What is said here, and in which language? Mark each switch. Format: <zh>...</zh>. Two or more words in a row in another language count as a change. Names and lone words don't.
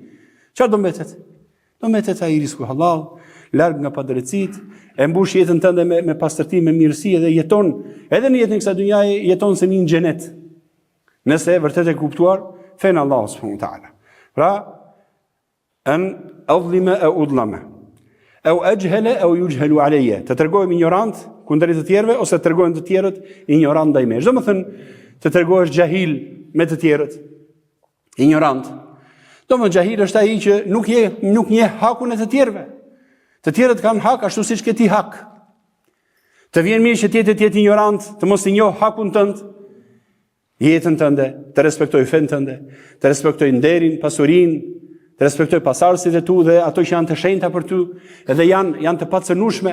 <sq>Çfarë do mbetet? Do mbetet ai risku halal, larg nga padrejtësitë, e mbush jetën tënde me pastërti, me mirësi dhe jeton, edhe në jetën e kësaj dynjaje jeton se në një xhenet. Nëse vërtet e kuptuar fen Allahu</sq> <ar>سبحانه وتعالى.</ar> <sq>Pra</sq> <ar>أن أظلم أو أظلم. أو أجهل أو يجهل علي.</ar> <sq>Të tregohem ignorant kundrejt të tjerëve ose të tregohen të tjerët ignorant ndaj meje. Domethënë të tregohesh jahil me të tjerët, ignorant. Domethënë jahil është ai që nuk njeh hakun e të tjerëve. Të tjerët kanë hak ashtu siç ke ti hak. Të vjen mirë që ti jetë ignorant, të mos i njoh hakun tënd, jetën tënde, të respektoj fen tënde, të respektoj nderin, pasurinë, të respektoj pasardhësit e tu dhe ato që janë të shenjta për ty, edhe janë të pacënueshme.</sq>